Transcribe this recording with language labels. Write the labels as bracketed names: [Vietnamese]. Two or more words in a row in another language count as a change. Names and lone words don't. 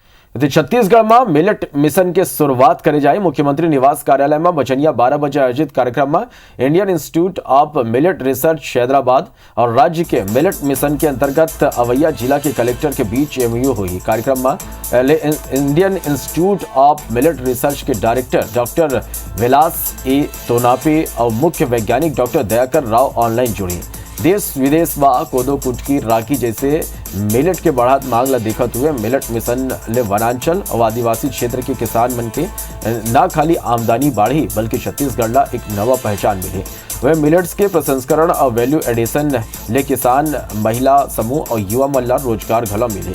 [Chhattisgarhi] छत्तीसगढ़ में मिलेट मिशन के शुरुआत करे जाए। मुख्यमंत्री निवास कार्यालय में बचनिया 12 बजे आयोजित कार्यक्रम में इंडियन इंस्टीट्यूट ऑफ मिलेट रिसर्च हैदराबाद और राज्य के मिलेट मिशन के अंतर्गत अवैया जिला के कलेक्टर के बीच एमओयू हुई। कार्यक्रम में इंडियन इंस्टीट्यूट ऑफ मिलेट रिसर्च के डायरेक्टर डॉक्टर विलास ए तोनापे और मुख्य वैज्ञानिक डॉक्टर दयाकर राव ऑनलाइन जुड़ी। देश विदेश व कोदो कुटकी राखी जैसे मिलेट के बढ़त मांग ला देखते हुए मिलेट मिशन ले वनांचल और आदिवासी क्षेत्र के किसान मन के न खाली आमदनी बढ़ी बल्कि छत्तीसगढ़ ला एक नवा पहचान मिली। वह मिलेट्स के प्रसंस्करण और [English] value addition [Chhattisgarhi] ले किसान महिला समूह और युवा मन ला रोजगार घलो मिले।